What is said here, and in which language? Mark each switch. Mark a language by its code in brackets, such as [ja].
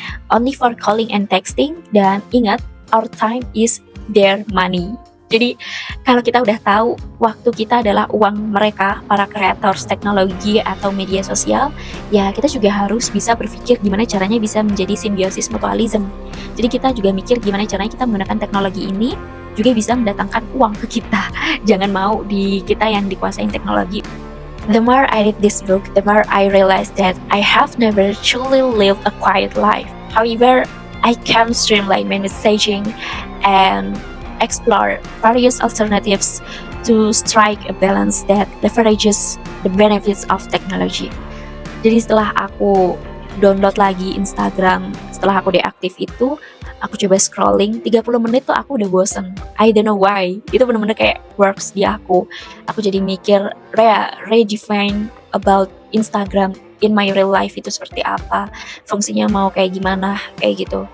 [en] Only for calling and texting, [id] dan ingat [en] our time is their money. [id] Jadi kalau kita udah tahu waktu kita adalah uang mereka, para creators teknologi atau media sosial, ya kita juga harus bisa berpikir gimana caranya bisa menjadi simbiosis mutualism. Jadi kita juga mikir gimana caranya kita menggunakan teknologi ini juga bisa mendatangkan uang ke kita. Jangan mau di kita yang dikuasain teknologi. [en] The more I read this book, the more I realize that I have never truly lived a quiet life. However, I can streamline my messaging and explore various alternatives to strike a balance that leverages the benefits of technology. [id] Jadi setelah aku download lagi Instagram, setelah aku deaktif itu, aku coba scrolling 30 menit tuh aku udah bosen. [en] I don't know why. [id] Itu bener-bener kayak works di aku. Aku jadi mikir [en] redefine about Instagram in my real life [id] itu seperti apa, fungsinya mau kayak gimana, kayak gitu.